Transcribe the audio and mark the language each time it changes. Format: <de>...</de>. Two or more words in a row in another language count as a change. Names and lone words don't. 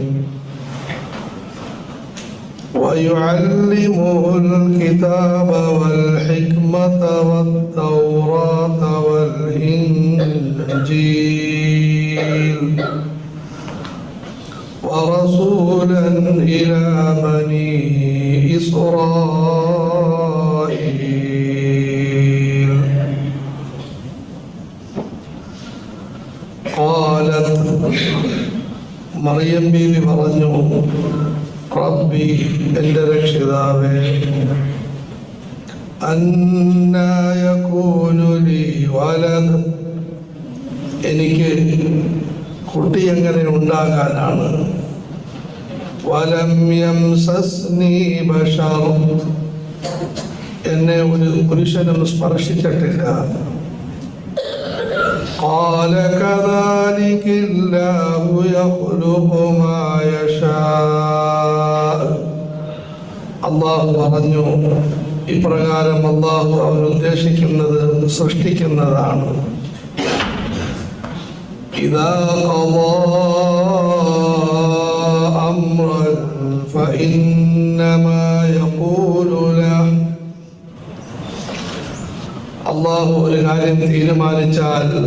<ar>ويعلمه الكتاب والحكمة والتوراة والإنجيل ورسولا إلى بني إسرائيل قالت مريم</ar> <ml>ബീവി പറഞ്ഞു റബ്ബി എൻ്റെ രക്ഷിതാവേ</ml> <ar>أنى يكون لي ولد</ar> <ml>എനിക്ക് കുട്ടി എങ്ങനെ ഉണ്ടാകാനാണ്</ml> <ar>ولم يمسسني بشر</ar> <ml>എന്നെ ഒരു പുരുഷനും സ്പർശിച്ചിട്ടില്ല</ml> <ar>قال كذلك الله يخلق ما يشاء</ar> <ml>അല്ലാഹു പറഞ്ഞു ഇപ്രകാരം അല്ലാഹു അവൻ ഉദ്ദേശിക്കുന്നത് സൃഷ്ടിക്കുന്നതാണ്</ml> <ar>إذا قضى أمرا فإنما يقول له</ar> <ml>അല്ലാഹു ഒരു കാര്യം തീരുമാനിച്ചാൽ</ml>